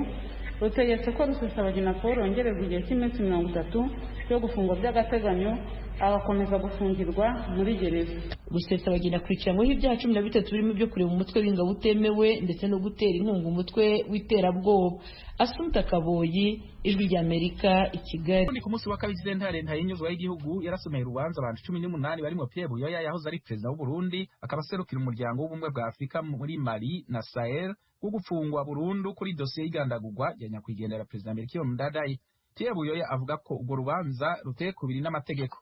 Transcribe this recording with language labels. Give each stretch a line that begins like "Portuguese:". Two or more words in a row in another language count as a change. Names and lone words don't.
Kinyarwanda: Rutegetse ko Rusesabagina Paul yongererwa igihe cy'iminsi 30 yo gufungwa by'agateganyo, agakomeza gufungirwa muri gereza. Rusesabagina akurikiranyweho ibyaha 13 birimo ibyo kureba umutwe w'ingabo utemewe ndetse no gutera inkunga umutwe w'iterabwoba. Assumpta Kaboyi, Ijwi ry'Amerika, i Kigali. Ku munsi wa kabiri sentare ntayinyuzwa y'igihugu yarasomeye urubanza abantu 18 barimo Pierre Buyoya yahoze ari perezida w'u Burundi, akaba aserukira umuryango w'ubumwe bwa Afurika muri Mali na Sahel, wo gufungwa burundu kuri dosiye y'igandagurwa ya nyakwigendera perezida Melchior Ndadaye. Pierre Buyoya avuga ko urwo rubanza ruteye kubiri n'amategeko.